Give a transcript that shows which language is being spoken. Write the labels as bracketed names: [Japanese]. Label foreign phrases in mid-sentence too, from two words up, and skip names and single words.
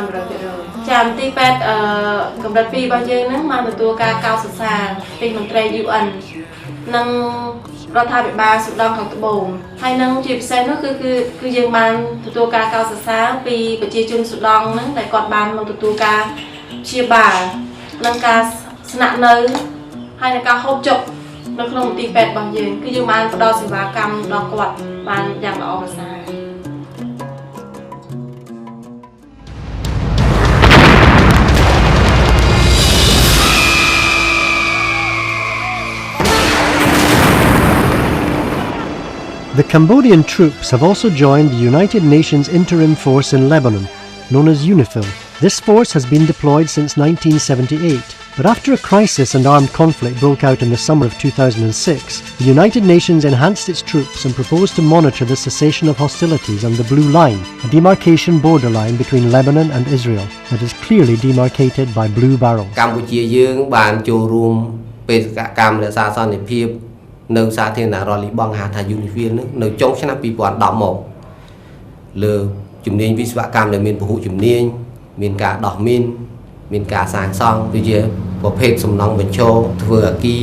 [Khmer] 100% ចាមន្ទីរពេទ្យកម្រិត2របស់យើងហ្នឹងបានទទួលការកោតសរសើរពីមន្ត្រី UN និងរដ្ឋាភិបាលសុដង់ខាងត្បូងហើយនឹងជាពិសេសនោះគឺយើងបានទទួលការកោតសរសើរពីប្រជាជនសុដង់ហ្នឹងតែគាត់បានមកទទួលការព្យាបាលនិងការស្នាក់នៅហើយនឹងការហូបចុកនៅក្នុងមន្ទីរពេទ្យរបស់យើងគឺយើងបានផ្ដល់សេវាកម្មដល់គាត់បានយ៉ាងល្អប្រសើរ [English] The Cambodian troops have also joined the United Nations Interim Force in Lebanon, known as UNIFIL. This force has been deployed since 1978, but after a crisis and armed conflict broke out in the summer of 2006, the United Nations enhanced its troops and proposed to monitor the cessation of hostilities on the Blue Line, a demarcation borderline between Lebanon and Israel that is clearly demarcated by blue barrels. [Khmer] នៅសាធារណរដ្ឋលីបង់ហៅថា UNIFIL នៅចុងឆ្នាំ 2010 មកលើជំនាញវិស្វកម្មដែលមានពហុជំនាញមានការដោះមីនមានការសាងសង់ដូចជាប្រភេទសំណង់បញ្ឈរធ្វើអគារ